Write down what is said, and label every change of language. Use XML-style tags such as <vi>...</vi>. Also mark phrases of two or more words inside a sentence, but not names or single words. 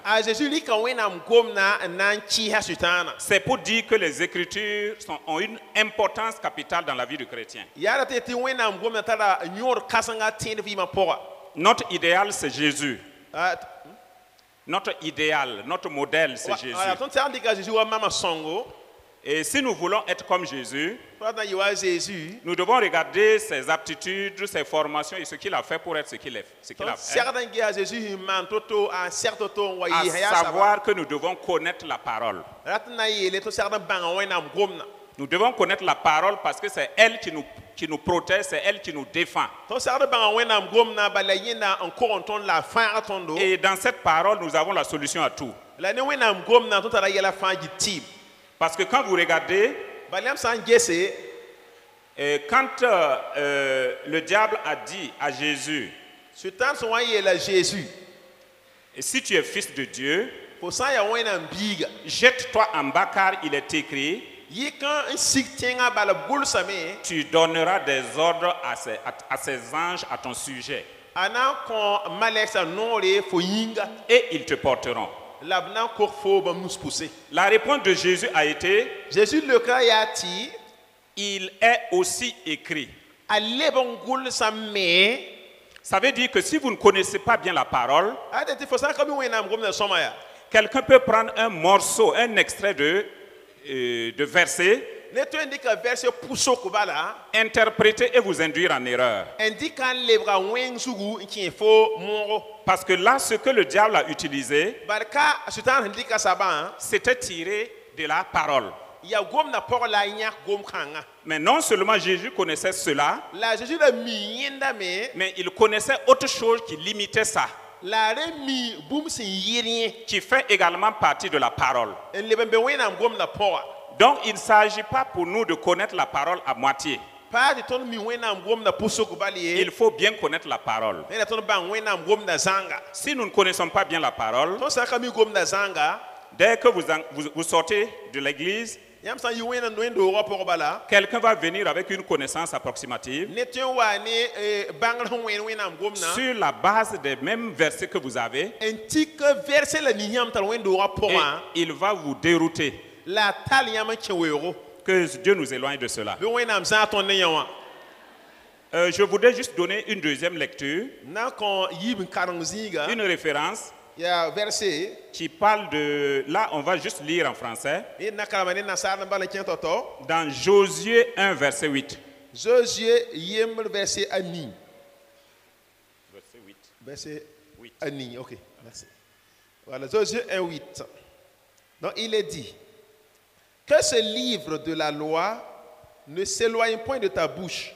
<mos>a Jésus rɩka wẽnnaam gomdã n na n kɩɩsa sʋɩtãana</mos> <fr>C'est pour dire que les Écritures ont une importance capitale dans la vie du chrétien.</fr> <mos>yaa ra tɩ wẽnnaam gomdã tara yõod kãsenga tẽed vɩɩmã pʋga</mos> <fr>Notre idéal, c'est Jésus. Ah, Notre idéal, notre modèle, c'est Jésus. voilà,</fr> <mos>tõnd tɩ dɩka Jésus wa mama sõngo</mos> <fr>Et si nous voulons être comme Jésus,</fr> <mos>pa na yɩ wa Jésus</mos> <fr>nous devons regarder ses aptitudes, ses formations et ce qu'il a fait pour être ce qu'il a</fr> <mos>tõnd</mos> <fr>fait.</fr> <mos>segd n ges a Jésus sẽn maan to-to a seg to-to n wa</mos> <fr>À</fr> <mos>yɩɩsã yaa saba</mos> <fr>savoir que nous devons connaître la parole.</fr> <mos>ra tɩ na n yeele tɩ segd n bãnga wẽnnaam gomdã</mos> <fr>Nous devons connaître la parole parce que c'est elle qui nous protège, c'est elle qui nous défend.</fr> <mos>tõnd segd bãnga wẽnnaam gomdã bala yẽnda n kog n tõnd la a fãag tõndo</mos> <fr>Et dans cette parole, nous avons la solution à tout.</fr> <mos>la ne wẽnnaam gomdã tõnd tara yɛla fãa gil tɩɩm</mos> <fr>Parce que quand vous regardez,</fr> <mos>bala yãmb sã n gese</mos> <fr>quand le diable a dit à Jésus,</fr> <mos>sʋɩtãan sẽn wa n yeela Jésus</mos> <fr>si tu es fils de Dieu,</fr> <mos>fo sã n yaa wẽnnaam biiga</mos> <fr>jette-toi en bas car il est écrit,</fr> <mos>yɩkã n sig tẽngã bala b gʋlsame</mos> <fr>tu donneras des ordres à ses anges à ton sujet</fr> <mos>a na n kõ malɛksã noore fo yĩnga</mos> <fr>et ils te porteront.</fr> <mos>la b na n kog fo bãmb nus pʋse</mos> <fr>La réponse de Jésus a été,</fr> <mos>Jésus leukã yaa tɩ</mos> <fr>il est aussi écrit.</fr> <mos>a leb n gʋlsã me</mos> <fr>Ça veut dire que si vous ne connaissez pas bien la parole,</fr> <mos>a tɩ fo sã n ka mi wẽnnaam gomdã sõma yaa</mos> <fr>quelqu'un peut prendre un morceau, un extrait de verset,</fr> <mos>ne tõe n dɩka vɛrse pʋsok bala</mos> <fr>interpréter et vous induire en erreur.</fr> <mos>n dɩka n lebga wẽng zugu n kẽ fo moogo</mos> <fr>Parce que là, ce que le diable a utilisé,</fr> <mos>bad ka sʋɩtãan sẽn dɩka sabã</mos> <fr>c'était tiré de la parole.</fr> <mos>yaa gomdã pɔg la a yãk gom-kãngã</mos> <fr>Mais non seulement Jésus connaissait cela,</fr> <mos>la Jésus la mi yẽndame</mos> <fr>mais il connaissait autre chose qui limitait ça,</fr> <mos>la re mi bũmb sẽn yɩr yẽ</mos> <fr>qui fait également partie de la parole.</fr> <mos>n leb n be wẽnnaam gomdã pɔga</mos> <fr>Donc il ne s'agit pas pour nous de connaître la parole à moitié.</fr> <mos>paa tɩ tõnd mi wẽnnaam gomdã pʋsok bal ye</mos> <fr>Il faut bien connaître la parole.</fr> <mos>ne la tõnd bãng wẽnnaam gomdã zãnga</mos> <fr>Si nous ne connaissons pas bien la parole,</fr> <mos>tõnd sã n ka mi gomdã zãnga</mos> <fr>dès que vous sortez de l'église,</fr> <mos>yãmb sã n yɩ wẽnd-doogã pʋg bala</mos> <fr>quelqu'un va venir avec une connaissance approximative</fr> <mos>ne tõe n wa ne bãngr sẽn wẽn wẽnnaam gomdã</mos> <fr>sur la base des mêmes versets que vous avez,</fr> <mos>n tik vɛrse la nis yãmb tar wẽnd-doogã</mos> <fr>et</fr> <mos>pʋgã</mos> <fr>il va vous dérouter.</fr> <mos>la a tall yãmb n kẽ weoogo</mos> <fr>Que Dieu nous éloigne de cela.</fr> <mos>be wẽnnaam zãag tõnd ne yã wã</mos> <fr>Je voudrais juste donner une deuxième lecture,</fr> <mos>na n kõ yiib n kareng zĩiga</mos> <fr>une référence</fr> <mos>yaa verset</mos> <fr>qui parle de... Là, on va juste lire en français.</fr> <mos>d na karema ne nasaar n bala kẽ tao-tao</mos> <fr>Dans Josué 1, verset 8.</fr> <mos>Josué yembr verset a nii</mos> <fr>Verset 8. verset 8.</fr> <mos>a nii</mos> <fr>ok merci voilà Josué 1 8 donc il est dit que ce livre de la loi ne s'éloigne point de ta bouche.</fr>